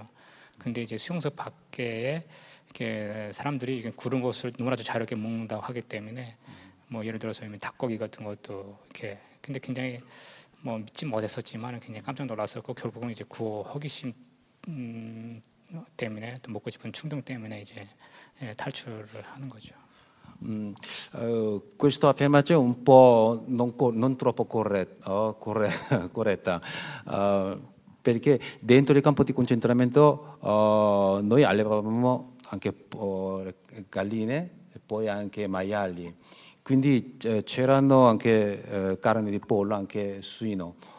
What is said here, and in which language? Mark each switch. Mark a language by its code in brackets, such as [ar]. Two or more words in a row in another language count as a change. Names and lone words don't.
[ko] 근데 이제 수용소 밖에 이렇게 사람들이 구른 것을 너무나도 자유롭게 먹는다고 하기 때문에 뭐 예를 들어서 닭고기 같은 것도 이렇게 근데 굉장히 뭐 믿지 못했었지만 굉장히 깜짝 놀랐었고 결국은 이제 구호 호기심 때문에 또 먹고 싶은 충동 때문에 이제 탈출을 하는 거죠. [it] Questa affermazione è un po' non troppo corretta, perché dentro il campo di concentramento noi allevavamo anche galline e poi anche maiali, quindi c'erano anche carne di pollo, anche suino,